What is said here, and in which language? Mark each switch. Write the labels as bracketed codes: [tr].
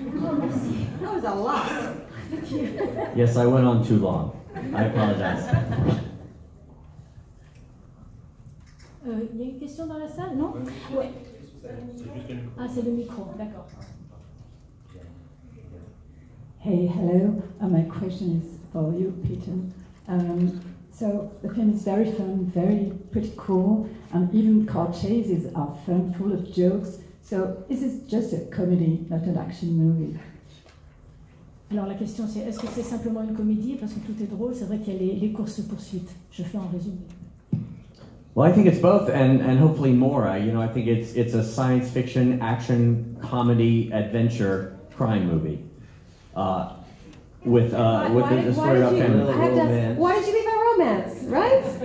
[fr] Oh, merci. [en] That was a lot. Thank you. Yes, I went on too long. I apologize. [fr] Il y a une question dans la salle, non? Oui. Ah, c'est le micro, d'accord. [en] Hey, hello. My question is for you, Peter. So the film is very fun, pretty cool, and even car chases are fun, full of jokes. So is this just a comedy, not an action movie? [fr] Alors la question c'est, est-ce que c'est simplement une comédie? Parce que tout est drôle, c'est vrai qu'il y a les courses-poursuites. Je fais en résumé. [en] Well, I think it's both, and hopefully more. You know, I think it's a science fiction, action, comedy, adventure, crime movie. With the story about family. Why did you leave out romance, right?